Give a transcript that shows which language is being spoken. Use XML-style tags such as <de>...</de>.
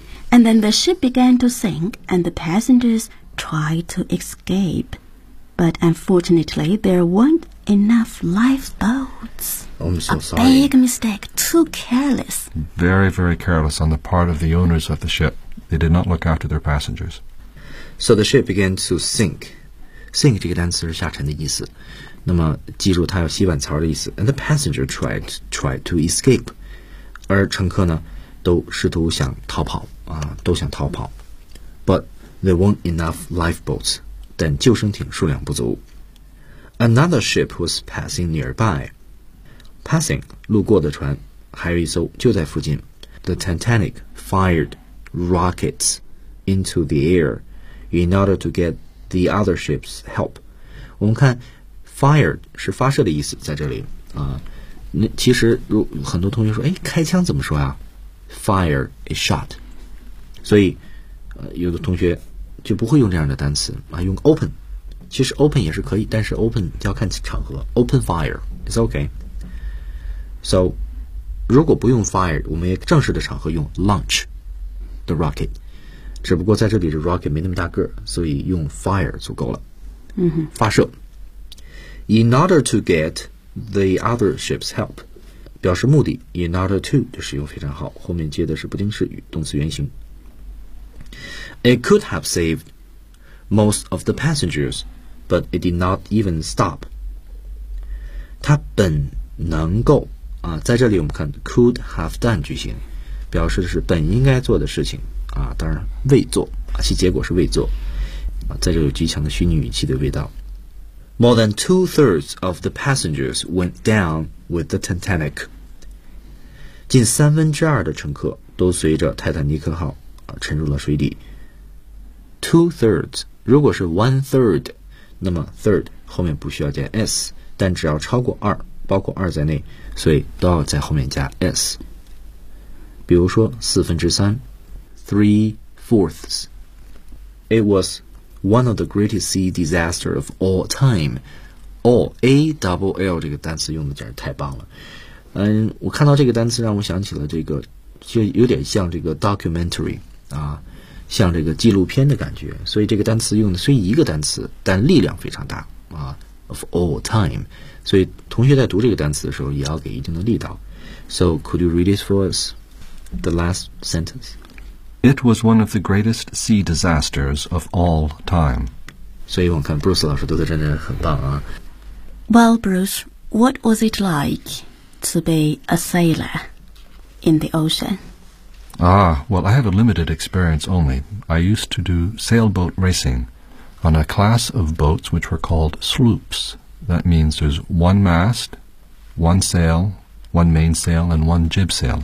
<en>And then the ship began to sink, and the passengers tried to escape. But unfortunately, there weren't enough lifeboats. I'm so sorry. A big mistake. Too careless. Very, very careless on the part of the owners of the ship. They did not look after their passengers. So the ship began to sink.</en> <zh>Sink 这个单词是下沉的意思。那么记住它有洗碗槽的意思。</zh> <en>And the passenger tried to escape.</en> <zh>而乘客呢都试图想逃跑。都想逃跑。</zh> <en>But there weren't enough lifeboats.</en> <zh>但救生艇数量不足。</zh> <en>Another ship was passing nearby.</en> <zh>Passing, 路过的船。还有一艘就在附近。</zh> <en>The Titanic fired rockets into the air. In order to get the other ship's help.</en> <zh>我们看 fired 是发射的意思在这里。其实很多同学说哎，开枪怎么说啊？</zh> <en>Fire a shot.</en> <zh>所以有的同学就不会用这样的单词啊，用 open. 其实 open 也是可以，但是 open 要看场合。</zh> <en>Open fire is okay.</en> <zh>So, 如果不用 fire, 我们也正式的场合用</zh> <en>launch the rocket.</en> <zh>只不过在这里的 rocket 没那么大个，所以用 fire 足够了。嗯哼，发射。</zh> <en>In order to get the other ship's help，</en> <zh>表示目的。 In order to 的使用非常好，后面接的是不定式语，动词原形。</zh> <en>It could have saved most of the passengers， but it did not even stop。</en> <zh>它本能够啊，在这里我们看 could have done 句型，表示的是本应该做的事情。啊，当然未做，其结果是未做，啊，在这有极强的虚拟语气的味道。</zh> <en>More than 2/3 of the passengers went down with the Titanic.</en> <zh>近三分之二的乘客都随着泰坦尼克号啊沉入了水底。 2/3, 如果是 1/3, 那么 third 后面不需要加 s, 但只要超过二，包括二在内，所以都要在后面加 s。比如说四分之三。3/4.</zh> <en>It was one of the greatest sea disasters of all time.</en> <zh>All 这个单词用的简直太棒了。嗯，我看到这个单词让我想起了这个，就有点像这个 documentary 啊，像这个纪录片的感觉。所以这个单词用的虽一个单词，但力量非常大啊。</zh> <en>Of all time.</en> <zh>所以同学在读这个单词的时候也要给一定的力道。</zh> <en>So could you read it for us? The last sentence. It was one of the greatest sea disasters of all time.</en> <zh>所以我们看 Bruce 老师读的真的很棒啊。</zh> <en>Well, Bruce, what was it like to be a sailor in the ocean? Well, I have a limited experience only. I used to do sailboat racing on a class of boats which were called sloops. That means there's one mast, one sail, one mainsail, and one jib sail.</en>